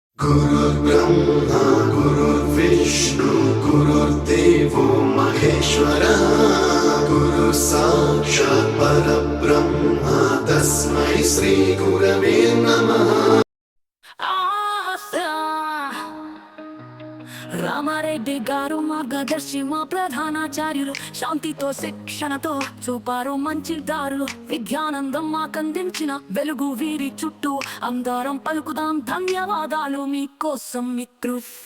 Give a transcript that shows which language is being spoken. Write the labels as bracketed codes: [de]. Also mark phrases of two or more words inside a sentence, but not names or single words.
[sa] गुरुर्ब्रह्मा गुरुर्विष्णु गुरुर्देवो महेश्वरः गुरु साक्षात् परब्रह्म तस्मै श्री गुरवे नमः। [te] రామారెడ్డి గారు మార్గదర్శి మా ప్రధానాచార్యులు, శాంతితో శిక్షణతో చూపారు మంచి దారులు, విద్యానందం మాకందించిన వెలుగు వీరి చుట్టూ, అందరం పలుకుదాం ధన్యవాదాలు మీకోసం మిత్రు.